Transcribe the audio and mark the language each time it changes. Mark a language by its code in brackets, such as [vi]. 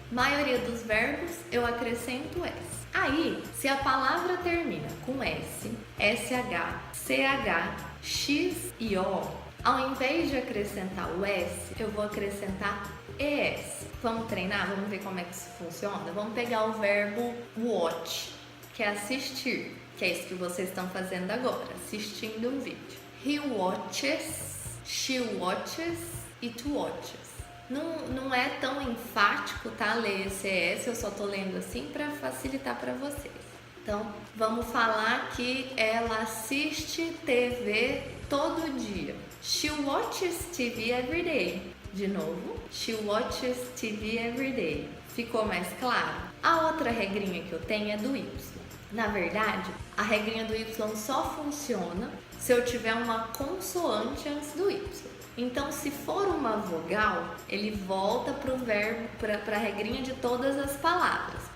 [pt] Maioria dos verbos, eu acrescento S. Aí, se a palavra termina com S, SH, CH, X e O, ao invés de acrescentar o S, eu vou acrescentar ES. Vamos treinar? Vamos ver como é que isso funciona? Vamos pegar o verbo watch, que é assistir, que é isso que vocês estão fazendo agora, assistindo um vídeo. [en] He watches, she watches, it watches. [pt] Não é tão enfático, tá? Ler esse ES, eu só tô lendo assim para facilitar para vocês. Então, vamos falar que ela assiste TV todo dia. [en] She watches TV every day. [pt] De novo, [en] she watches TV every day. [pt] Ficou mais claro? A outra regrinha que eu tenho é do Y. Na verdade, a regrinha do Y só funciona se eu tiver uma consoante antes do Y. Então, se for uma vogal, ele volta para o verbo, para a regrinha de todas as palavras.